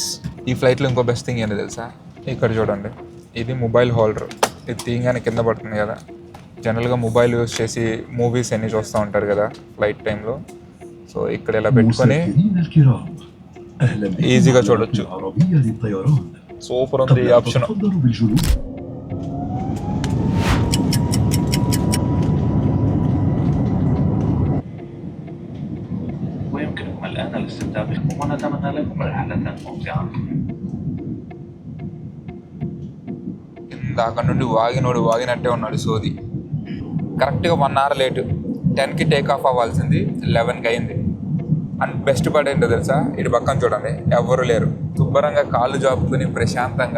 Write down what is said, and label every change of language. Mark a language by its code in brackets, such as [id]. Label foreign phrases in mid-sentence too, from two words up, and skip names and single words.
[te] ఈ ఫ్లైట్లో ఇంకో [en] best thing [te] ఏంటి తెలుసా, ఇక్కడ చూడండి, ఇది [en] mobile holder. [te] ఇది తీయగానే కింద పడుతుంది కదా. జనరల్గా [en] mobile use [te] చేసి మూవీస్ అన్ని చూస్తూ ఉంటారు కదా ఫ్లైట్ టైంలో. సో ఇక్కడ ఇలా పెట్టుకొని ఈజీగా చూడొచ్చు. సూపర్ ఉంది ఈ ఆప్షన్. [ar] ويمكنكم الآن الاستمتاع بكم ونتمنى لكم رحلة ممتعة. [te] ఇందాక నుండి వాగినట్టే ఉన్నాడు సోది. కరెక్ట్గా 1 hour లేటు. 10కి [en] take off [te] అవ్వాల్సింది 11కి అయింది. [en] and best part [te] ఏంటో తెలుసా, ఇటు పక్కన చూడండి ఎవరు లేరు, శుభ్రంగా కాళ్ళు జాపుకుని ప్రశాంతంగా.